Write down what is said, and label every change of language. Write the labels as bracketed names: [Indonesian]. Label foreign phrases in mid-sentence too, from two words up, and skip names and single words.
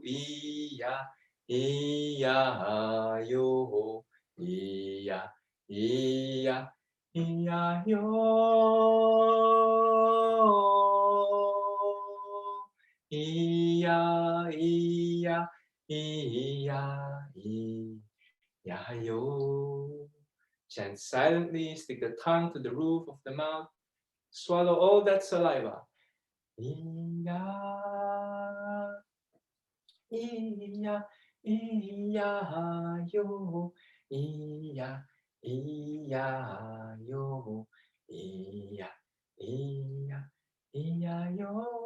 [English] E-ya, E-ya, yo. E-ya, E-ya, E-ya, yo. E-ya, E-ya, E-ya, E-ya, yo. Chant silently, stick the tongue to the roof of the mouth, swallow all that saliva. E-ya, E-ya, E-ya, yo. E-ya, E-ya, yo. E-ya, E-ya, E-ya, yo.